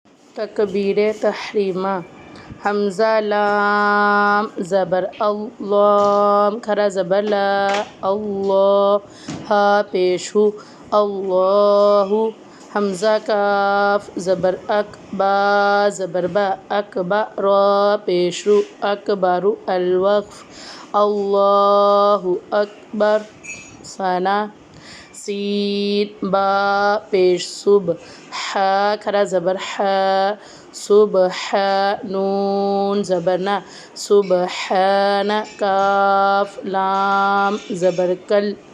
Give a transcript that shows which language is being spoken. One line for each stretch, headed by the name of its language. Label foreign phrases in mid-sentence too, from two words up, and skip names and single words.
Urdu: تکبیر تحریمہ حمزہ لام زبر اللہ کھڑا زبر لا اللہ ہا پیش ہو اللہ حمزہ کاف زبر اک با زبر با اکبر را پیش رو اکبر الوقف
Arabic: اللہ اکبر
Urdu: ثنا سین با پیش صبح حا کھڑا زبر حا صبح نون زبرنا سبحان کاف لام زبر کل